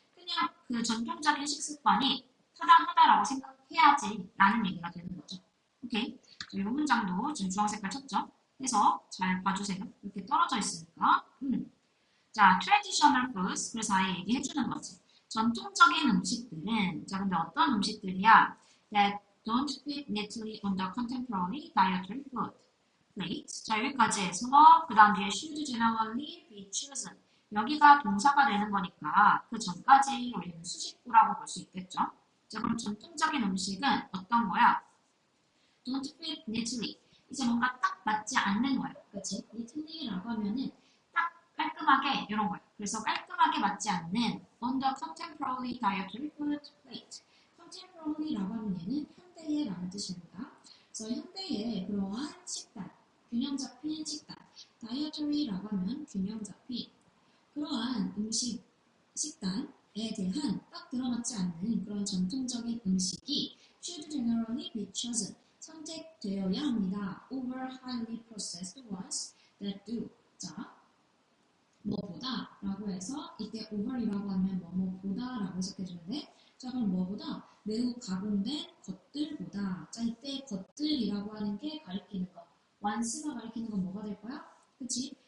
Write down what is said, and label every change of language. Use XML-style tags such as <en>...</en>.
<ko>그냥 그 전통적인 식습관이 타당하다라고 생각해야지 라는 얘기가 되는 거죠. 오케이. 이 문장도 지금 주황색깔 쳤죠? 해서 잘 봐주세요. 이렇게 떨어져 있으니까.</ko> <en>자, traditional foods.</en> <ko>그래서 아예 얘기해주는 거지. 전통적인 음식들은, 자, 근데 어떤 음식들이야?</ko> <en>That don't fit neatly on the contemporary dietary food plate.</en> <ko>자, 여기까지 해서, 그 다음 뒤에</ko> <en>should generally be chosen.</en> <ko>여기가 동사가 되는 거니까 그 전까지 우리는 수식구라고 볼 수 있겠죠? 자, 그럼 전통적인 음식은 어떤 거야?</ko> <en>Don't fit neatly.</en> <ko>이제 뭔가 딱 맞지 않는 거야. 그치? neatly라고 하면은 딱 깔끔하게 이런 거야. 그래서 깔끔하게 맞지 않는</ko> <en>on the contemporary dietary food plate.</en> <ko>contemporary라고 하면 얘는 현대의 라는 뜻입니다. 그래서 현대의 그러한 식단, 균형 잡힌 식단. dietary라고 하면 균형 잡힌 그러한 음식, 식단에 대한 딱 들어맞지 않는 그런 전통적인 음식이</ko> <en>should generally be chosen.</en> <ko>선택되어야 합니다.</ko> <en>over highly processed ones that do.</en> <ko>자, 뭐보다 라고 해서 이때 over이라고 하면 뭐뭐보다 라고 해석해주는데 자 그럼 뭐보다 매우 가공된 것들보다 자 이때 것들이라고 하는 게 가리키는 거 once가 가리키는 건 뭐가 될 거야? 그치?</ko>